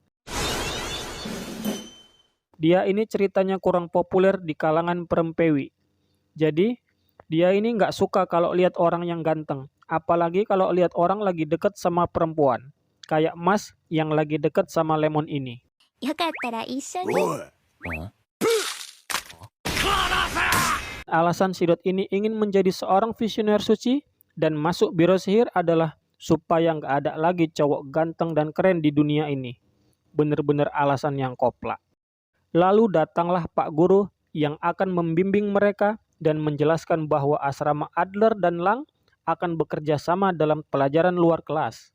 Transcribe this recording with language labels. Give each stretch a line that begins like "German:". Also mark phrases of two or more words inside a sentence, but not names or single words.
Indonesian: Dia ini ceritanya kurang populer di kalangan perempewi. Jadi, dia ini nggak suka kalau lihat orang yang ganteng. Apalagi kalau lihat orang lagi deket sama perempuan. Kayak Mas yang lagi deket sama Lemon ini.
Japanese: よかったら一緒に。
Indonesian: Alasan si Dot ini ingin menjadi seorang visioner suci dan masuk biro sihir adalah supaya nggak ada lagi cowok ganteng dan keren di dunia ini. Bener-bener alasan yang koplak. Lalu datanglah Pak Guru yang akan membimbing mereka dan menjelaskan bahwa asrama Adler dan Lang akan bekerja sama dalam pelajaran luar kelas.